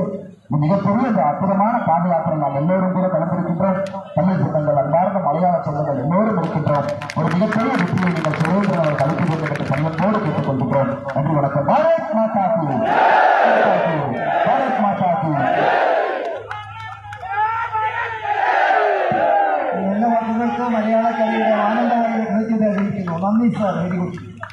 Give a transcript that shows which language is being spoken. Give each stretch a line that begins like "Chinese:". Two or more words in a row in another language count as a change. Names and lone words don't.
Tamil: மிகப்பெரிய இந்த அற்புதமான பாத யாத்திரை நாம் எல்லோரும் கூட கலந்திருக்கின்றோம். தமிழ் சொந்தங்கள், அன்பார்ந்த மலையாள சொந்தங்கள் எல்லோரும் இருக்கின்றோம். ஒரு மிகப்பெரிய வெற்றியை நீங்கள் சுரேந்திரன் அவர் கலந்து வேண்டும் என்று பணியோடு கேட்டுக் கொள்கின்றோம். நன்றி, வணக்கம்.
Hindi: भारत माता की, भारत माता की.
Malayalam: എല്ലാ വാക്കുകൾക്കും മലയാള കവിയുടെ ആനന്ദമായി ഹൃദയത്തെ അറിയിക്കുന്നു. നന്ദി സാർ,
English: very good.